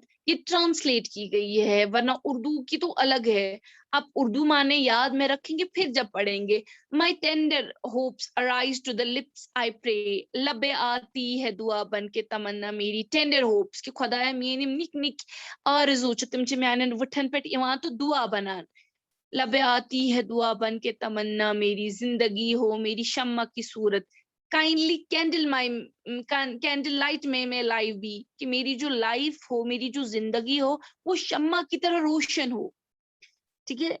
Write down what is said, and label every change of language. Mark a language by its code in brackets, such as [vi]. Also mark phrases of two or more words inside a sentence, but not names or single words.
[hi] ये ट्रांसलेट की गई है, वरना उर्दू की तो अलग है। आप उर्दू माने याद में रखेंगे फिर जब पढ़ेंगे। [en] My tender hopes arise to the lips I pray, [hi] लबे आती है दुआ बन के तमन्ना मेरी। [en] tender hopes [ks] कि खुदाया मेरी निक निक आरज़ू छ तिम छ म्यानन वठन पेट इवान तो दुआ बनान। [hi] लबे आती है दुआ बन के तमन्ना मेरी, जिंदगी हो मेरी शम्मा की सूरत, [en] kindly candle light [hi] में मैं लाइव भी, कि मेरी जो लाइफ हो, मेरी जो जिंदगी हो, वो शम्मा की तरह रोशन हो। ठीक है।